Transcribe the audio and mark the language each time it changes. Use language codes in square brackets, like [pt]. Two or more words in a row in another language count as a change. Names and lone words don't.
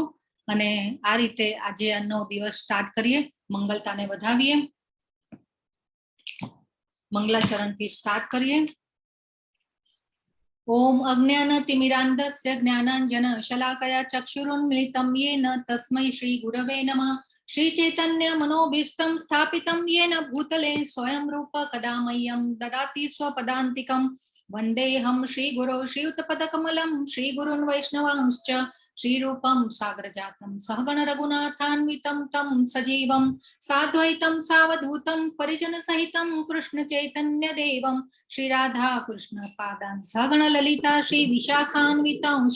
[gu] અને આ રીતે આજે આનો દિવસ સ્ટાર્ટ કરીએ. મંગલતાને વધાવીએ. મંગલાચરણથી સ્ટાર્ટ કરીએ. [sa] ॐ अज्ञानतिमिरान्धस्य ज्ञानांजन शलाकया चक्षुरुन्मिलितं येन तस्मै श्री गुरवे नमः. श्री चैतन्य मनोभीष्टं स्थापितं येन भूतले स्वयं रूप कदा मह्यं ददाति स्वपदान्तिकं. वन्देऽहं श्रीगुरो श्रीयुतपदकमलं श्रीगुरुन् वैष्णवांश्च श्रीरूपं सागरजातं सहगण रघुनाथान्वितं तं सजीवं साद्वैतं सावधूतं परिजनसहितं कृष्णचैतन्यदेवं श्रीराधा कृष्ण पादान् सहगण ललिता श्री विशाखान्वितांश्च.